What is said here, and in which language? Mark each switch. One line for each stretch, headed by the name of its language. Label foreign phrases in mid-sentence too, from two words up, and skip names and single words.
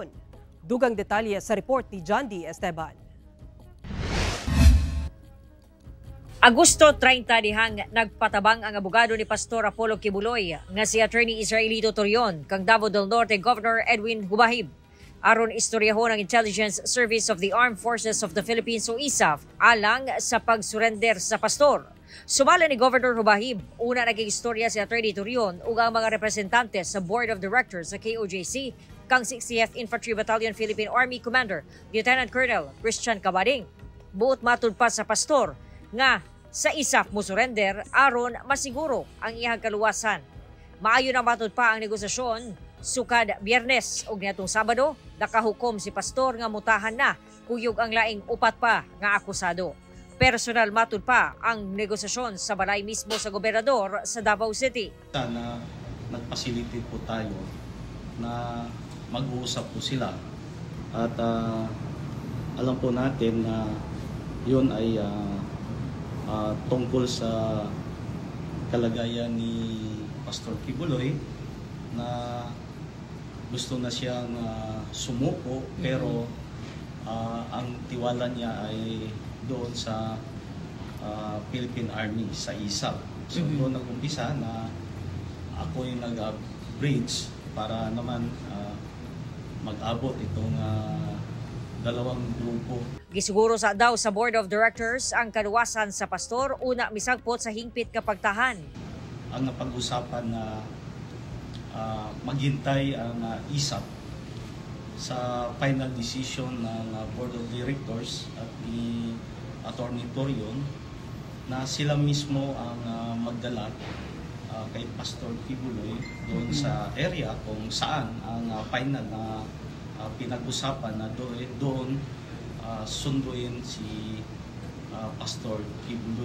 Cebuano: Dugang detalye sa report ni John D. Esteban. Agosto 30 dihang nagpatabang ang abogado ni Pastor Apollo Kibuloy nga si Attorney Israelito Torion kang Davao del Norte Governor Edwin Hubahib. Aron istoryahon ng Intelligence Service of the Armed Forces of the Philippines o ISAF alang sa pag-surrender sa pastor. Sumala ni Governor Hubahib, una naging istorya si Atty. Torion ug ang mga representante sa Board of Directors sa KOJC kang 60th Infantry Battalion Philippine Army Commander Lieutenant Colonel Christian Cabading. Buot matud pa sa pastor nga sa ISAF mo surrender aron masiguro ang iyang kaluwasan. Maayo na matud pa ang negosasyon sukad Biyernes ug niadtong Sabado nakahukom si pastor nga mutahan na kuyog ang laing upat pa nga akusado. Personal matud pa ang negosasyon sa balay mismo sa gobernador sa Davao City.
Filipino: Sana nagpasilitate po tayo na mag-uusap po sila at alam po natin na yun ay tungkol sa kalagayan ni Pastor Kibuloy na gusto na siyang sumuko pero ang tiwala niya ay doon sa Philippine Army sa ISAF. So doon nag-umpisa na ako yung nag-bridge para naman mag-abot itong dalawang grupo.
Cebuano: Gisiguro daw sa Board of Directors ang kaluwasan sa pastor una misagpot sa hingpit kapagtahan.
Filipino: Ang napag-usapan na maghintay ang ISAF sa
English: final decision
Filipino: ng Board of Directors at ni Atty. Torion na sila mismo ang magdala kay Pastor Kibuloy doon sa area kung saan ang final na pinag-usapan na doon sunduin si Pastor Kibuloy.